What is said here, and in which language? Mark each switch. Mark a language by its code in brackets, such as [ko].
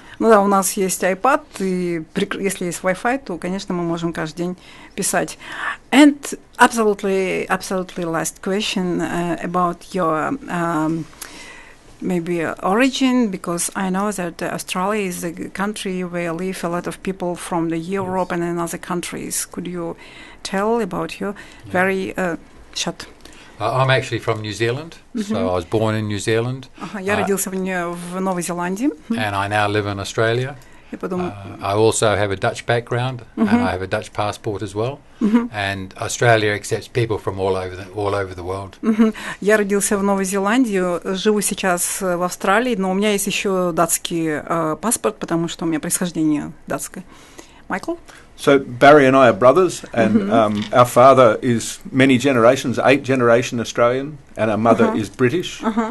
[ru] Ну да, у нас есть iPad, и если есть Wi-Fi, то, конечно, мы можем каждый день писать. [en] And absolutely last question about your maybe origin, because I know that Australia is a country where live a lot of people from the Europe and in other countries. Could you tell about your very short? I'm actually from New Zealand, so I was born in New Zealand. [ru] Я родился в Новой Зеландии. [en] And I now live in Australia. [ru] И потом... [en] I also have a Dutch background, and I have a Dutch passport as well. And Australia accepts people from all over the world. [ru] Я родился в Новой Зеландии, живу сейчас в Австралии, но у меня есть еще датский паспорт, потому что у меня происхождение датское. [en] Michael? So Barry and I are brothers, and our father is many generations, 8 generation Australian, and our mother is British.